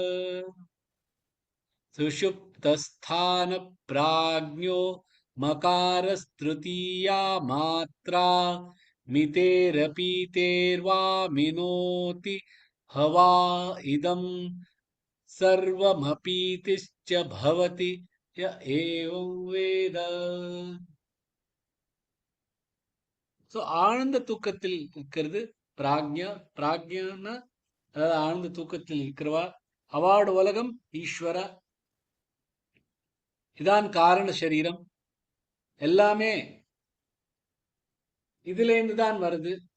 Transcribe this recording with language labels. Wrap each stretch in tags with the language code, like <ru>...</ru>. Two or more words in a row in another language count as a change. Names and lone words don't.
<sa>सुषुप्तस्थान प्राज्ञो मकारस्तृतीया मात्रा मितेरपीतेर्वा मिनोति हवा इदं सर्वमपीतिश्च भवति य एवं वेद.</sa> <ta>சோ ஆழ்ந்த தூக்கத்தில் இருக்கிறது பிராக்ஞா. பிராக்ஞான்னா அதாவது ஆழ்ந்த தூக்கத்தில் இருக்கிறவா. அவார்டு உலகம் ஈஸ்வரா, இதான் காரண சரீரம், எல்லாமே இதுலேருந்து தான் வருது.</ta>